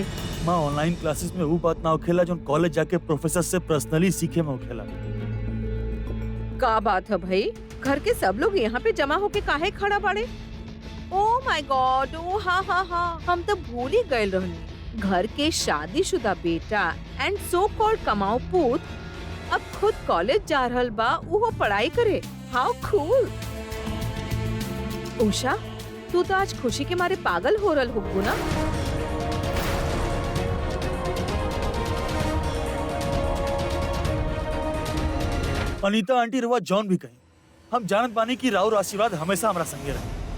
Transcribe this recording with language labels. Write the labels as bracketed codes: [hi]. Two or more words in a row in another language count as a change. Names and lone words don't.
[bho] माँ ऑनलाइन क्लासेस में वो बात ना होखेला जो कॉलेज जाके प्रोफेसर से पर्सनली सीखे में होखेला। का बात है भाई, घर के सब लोग यहाँ पे जमा होके काहे खड़ा पड़े? [en] oh my god, [bho] ओ हाँ हाँ हाँ, हम तो भूल ही गए रहनी। घर के शादीशुदा बेटा [en] and so called [bho] कमाऊ पूत अब खुद कॉलेज जा रहल बा, वो पढ़ाई करे। [en] how cool. [bho] उषा, तू तो आज खुशी के मारे पागल हो रहल होगू ना? अनीता आंटी रहुआ जॉन भी कहीं, हम जानत बानी कि राउर आशीर्वाद हमेशा हमरा संगे रहे।